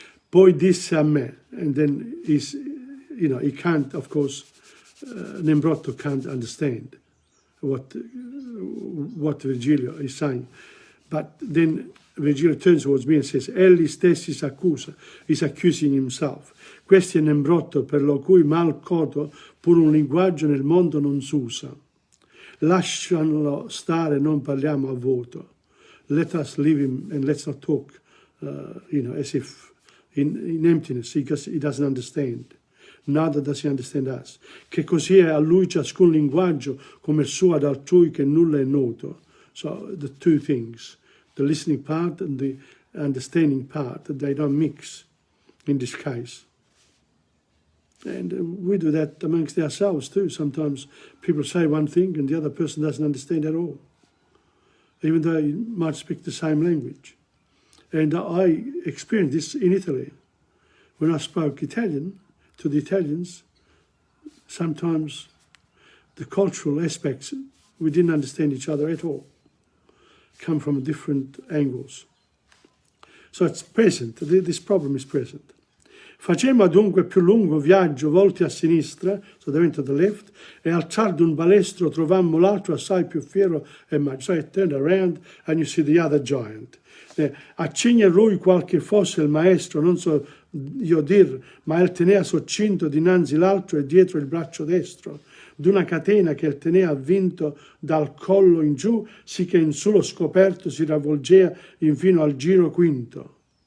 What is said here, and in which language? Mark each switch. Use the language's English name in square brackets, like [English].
[Italian] Poi disse a me, [English] and then he can't, of course, Nembrotto can't understand what Virgilio is saying. But then Virgilio turns towards me and says, [Italian] egli stessi s'accusa, [English] he's accusing himself. [Italian] Questo è Nembrotto per lo cui mal coto pur un linguaggio nel mondo non s'usa. Lascialo stare, non parliamo a voto. [English] Let us leave him and let's not talk, as if in emptiness, because he doesn't understand. Neither does he understand us. [Italian] Che così è a lui ciascun linguaggio come il suo ad altrui che nulla è noto. [English] So the two things, the listening part and the understanding part, they don't mix in this case. And we do that amongst ourselves too. Sometimes people say one thing and the other person doesn't understand at all, even though you might speak the same language. And I experienced this in Italy. When I spoke Italian to the Italians, sometimes the cultural aspects, we didn't understand each other at all, come from different angles. So it's present, this problem is present. [Italian] Facemmo dunque più lungo viaggio volti a sinistra, [English] so they went to the left, [Italian] e al tardo un balestro trovammo l'altro assai più fiero e maggiore. [English] So I turned around and you see the other giant. [Italian] Accigne lui qual che fosse il maestro, non so io dir, ma il tenea soccinto dinanzi l'altro e dietro il braccio destro, d'una catena che il tenea avvinto dal collo in giù, sì che in su lo scoperto si ravvolgea infino al giro quinto.